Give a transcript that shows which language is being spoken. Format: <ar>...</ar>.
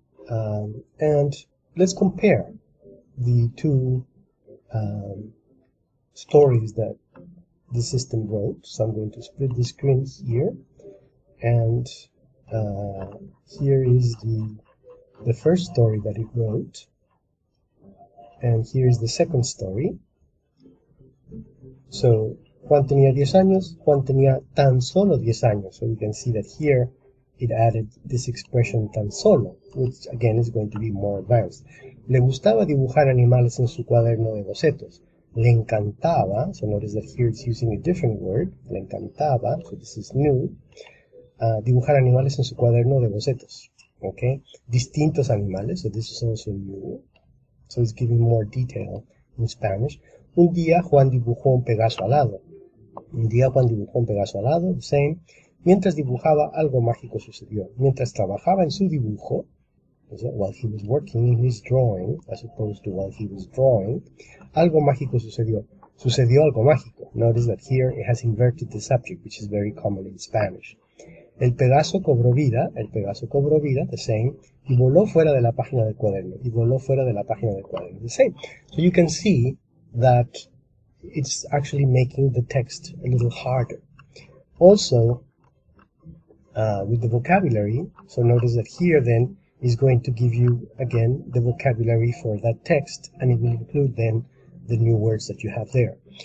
<en>And let's compare the two stories that the system wrote. So I'm going to split the screen here, and here is the first story that it wrote, and here's the second story.</en> <es>So Juan tenía 10 años, Juan tenía tan solo 10 años.</es> <en>So you can see that here it added this expression tan solo, which again is going to be more advanced.</en> <es>Le gustaba dibujar animales en su cuaderno de bocetos.</es> <en>Le encantaba, so notice that here it's using a different word, le encantaba, so this is new,</en> <es>dibujar animales en su cuaderno de bocetos.</es> <en>Okay,</en> <es>distintos animales,</es> <en>so this is also new, so it's giving more detail in Spanish.</en> <es>Un día Juan dibujó un Pegaso alado. Un día Juan dibujó un Pegaso alado,</es> <en>the same.</en> <es>Mientras dibujaba, algo mágico sucedió. Mientras trabajaba en su dibujo,</es> <en>while he was working in his drawing, as opposed to while he was drawing,</en> <es>algo mágico sucedió. Sucedió algo mágico.</es> <en>Notice that here it has inverted the subject, which is very common in Spanish.</en> <es>El Pegaso cobró vida,</es> <en>the same,</en> <es>y voló fuera de la página del cuaderno, the same.</es> <en>So you can see that it's actually making the text a little harder. Also, with the vocabulary, so notice that here then is going to give you, again, the vocabulary for that text, and it will include then the new words that you have there.</en>